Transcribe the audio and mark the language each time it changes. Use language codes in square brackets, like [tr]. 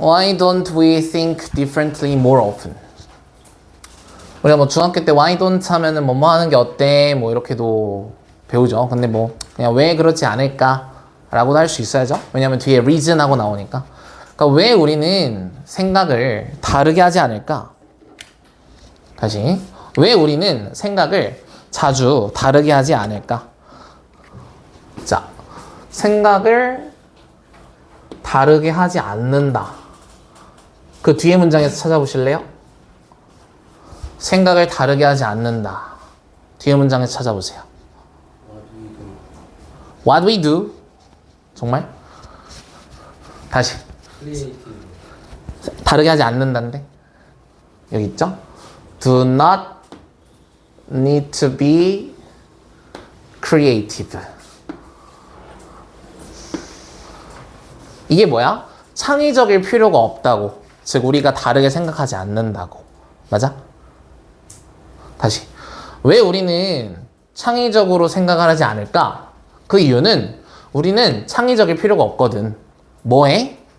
[en] Why don't we think differently more often? [ko] 우리가 뭐 중학교 때 [en] why don't [ko] 하면은 뭐뭐 하는 게 어때? 뭐 이렇게도 배우죠. 근데 뭐 그냥 왜 그렇지 않을까? 라고도 할 수 있어야죠. 왜냐면 뒤에 reason하고 나오니까. 그러니까 왜 우리는 생각을 다르게 하지 않을까? 다시. 왜 우리는 생각을 자주 다르게 하지 않을까? 자, 생각을 다르게 하지 않는다. 그 뒤에 문장에서 찾아보실래요? 생각을 다르게 하지 않는다. 뒤에 문장에서 찾아보세요. [en] What we do. [ko] 정말? 다시. 다르게 하지 않는다인데? 여기 있죠? [en] Do not need to be creative. [ko] 이게 뭐야? 창의적일 필요가 없다고. 즉 우리가 다르게 생각하지 않는다고. 맞아? 다시. 왜 우리는 창의적으로 생각을 하지 않을까? 그 이유는 우리는 창의적일 필요가 없거든. 뭐해?